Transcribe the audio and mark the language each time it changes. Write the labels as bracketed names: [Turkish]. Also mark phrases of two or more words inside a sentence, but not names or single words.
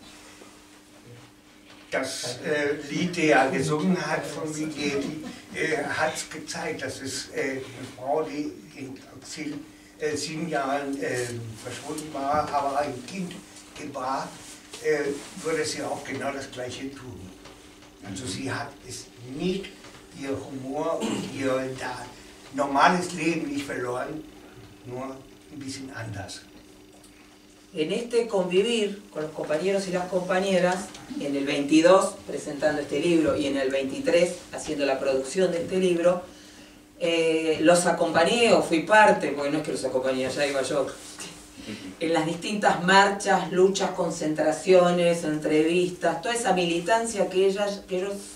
[German] Das Lied, der er gesungen hat von Biglietti, hat gezeigt, dass es eine Frau, die im Exil 7 Jahren verschwunden war, aber ein Kind gebar, würde sie auch genau das Gleiche tun. Also sie hat es nicht, ihr Humor und ihr normales Leben nicht verloren, nur ein bisschen anders. [Spanish] En este convivir con los compañeros y las compañeras, en el 22 presentando este libro y en el 23 haciendo la producción de este libro, los acompañé o fui parte, porque no es que los acompañé, ya iba yo, en las distintas marchas, luchas, concentraciones, entrevistas, toda esa militancia que ellos